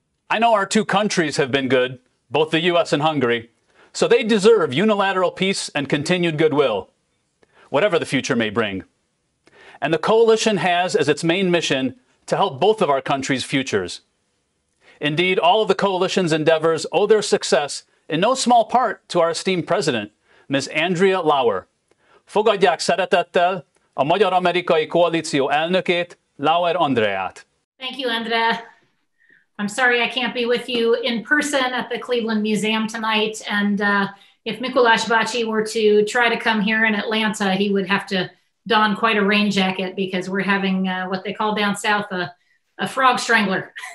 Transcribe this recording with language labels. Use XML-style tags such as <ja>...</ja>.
<en>I know our two countries have been good, both the US and Hungary, so they deserve unilateral peace and continued goodwill, whatever the future may bring. And the coalition has as its main mission to help both of our countries' futures. Indeed, all of the coalition's endeavors owe their success in no small part to our esteemed president, Ms. Andrea Lauer.</en> <hu>Fogadják szeretettel a Magyar Amerikai Koalíció elnökét, Lauer Andreát.</hu> <en>Thank you, Andrea. I'm sorry I can't be with you in person at the Cleveland Museum tonight. And if Mikulás bácsi were to try to come here in Atlanta, he would have to don quite a rain jacket because we're having what they call down south a frog strangler.</en>